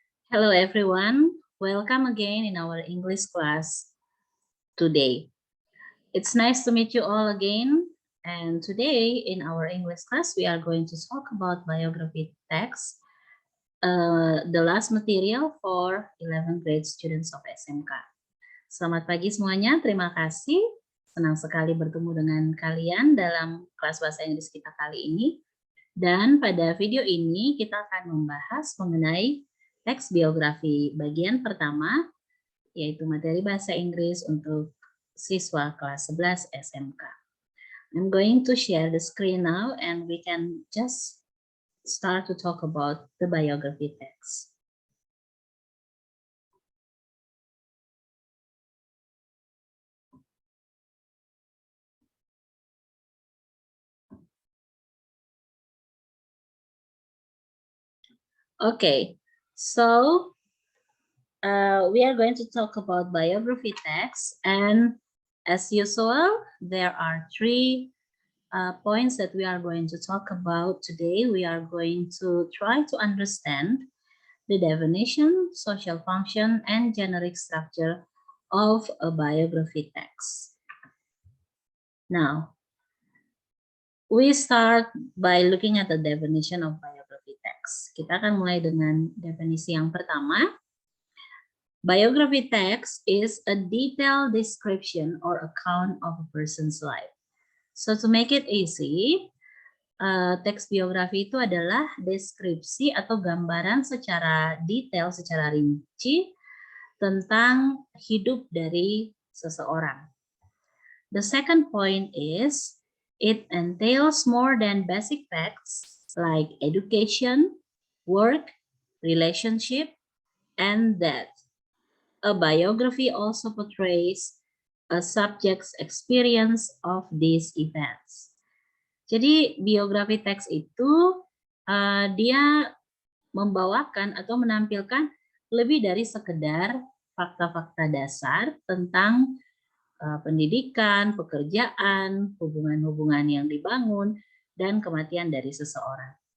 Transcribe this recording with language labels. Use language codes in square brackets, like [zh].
[en] Hello everyone, welcome again in our English class today. It's nice to meet you all again, and today in our English class we are going to talk about biography text, the last material for 11th grade students of SMK. [id] Selamat pagi semuanya, terima kasih. Senang sekali bertemu dengan kalian dalam kelas bahasa Inggris kita kali ini. Dan pada video ini kita akan membahas mengenai teks biografi bagian pertama, yaitu materi bahasa Inggris untuk siswa kelas 11 SMK. [en] I'm going to share the screen now and we can just start to talk about the biography text. Okay, so we are going to talk about biography text, and as usual, there are three points that we are going to talk about today. We are going to try to understand the definition, social function, and generic structure of a biography text. Now, we start by looking at the definition of biography text. [id] Kita akan mulai dengan definisi yang pertama. [en] Biography text is a detailed description or account of a person's life. So to make it easy, [id] teks biografi itu adalah deskripsi atau gambaran secara detail, secara rinci tentang hidup dari seseorang. [en] The second point is, it entails more than basic facts like education, work, relationship, and death. A biography also portrays a subject's experience of these events. [id] Jadi biografi teks itu dia membawakan atau menampilkan lebih dari sekedar fakta-fakta dasar tentang pendidikan, pekerjaan, hubungan-hubungan yang dibangun, dan kematian dari seseorang.